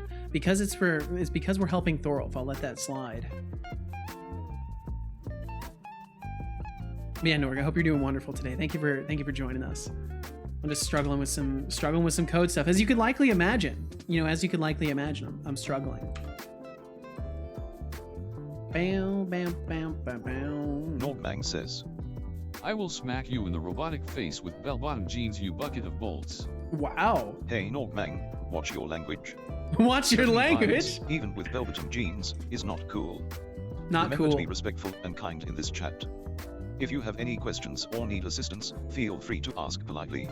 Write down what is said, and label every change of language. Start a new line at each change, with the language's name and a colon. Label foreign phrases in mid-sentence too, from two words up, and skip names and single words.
English: Because it's because we're helping Thorolf, I'll let that slide. Yeah, Norg, I hope you're doing wonderful today. Thank you for joining us. I'm just struggling with some code stuff, as you could likely imagine. You know, as you could likely imagine, I'm struggling. Bam, bam, bam, bam, bam. Norgmang says, I will smack you in the robotic face with bell-bottom jeans, you bucket of bolts. Wow. Hey Norgmang, watch your language. Watch your language? Even with bell-bottom jeans is not cool. Not Remember cool. to be respectful and kind in this chat. If you have any questions or need assistance, feel free to ask politely.